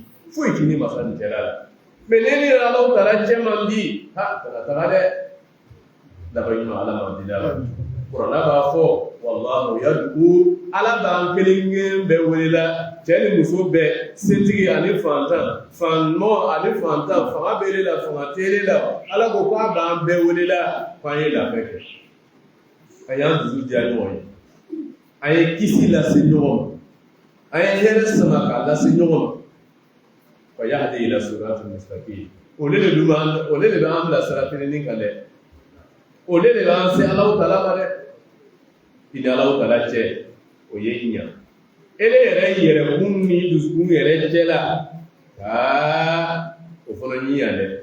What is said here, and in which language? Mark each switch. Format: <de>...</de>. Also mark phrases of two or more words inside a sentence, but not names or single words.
<bm>Foyi t'i ni masa nin cɛla la. Mais ne ni</bm> <ar>الله تعالى</ar> <bm>cɛ man di ha kana taga dɛ daba ɲuman Ala man di la kuranna b'a fɔ</bm> <ar>والله يدعو</ar> <bm>Ala b'an kelen kelen bɛɛ welela cɛ ni muso bɛɛ setigi ani fantan fanmɔ ani fantan fanga b'ele la fanga t'ele la Ala ko k'a b'an bɛɛ welela k'an ye labɛn kɛ a y'an dusu diya ɲɔgɔn ye a ye kisi lase ɲɔgɔn ma a ye hɛrɛ sama k'a lase ɲɔgɔn ma.</bm> <ar>ويهدي إلى صراط مستقيم.</ar> <bm>Olele le b'an bila sira filenin kan dɛ. Ole de b'an se</bm> <ar>الله تعالى</ar> <bm>ma dɛ. I ni</bm> <ar>الله تعالى</ar> <bm>cɛ o ye ɲa. Ele yɛrɛ yɛrɛkun ni dusukun yɛrɛ cɛ la o fana ɲiya dɛ.</bm>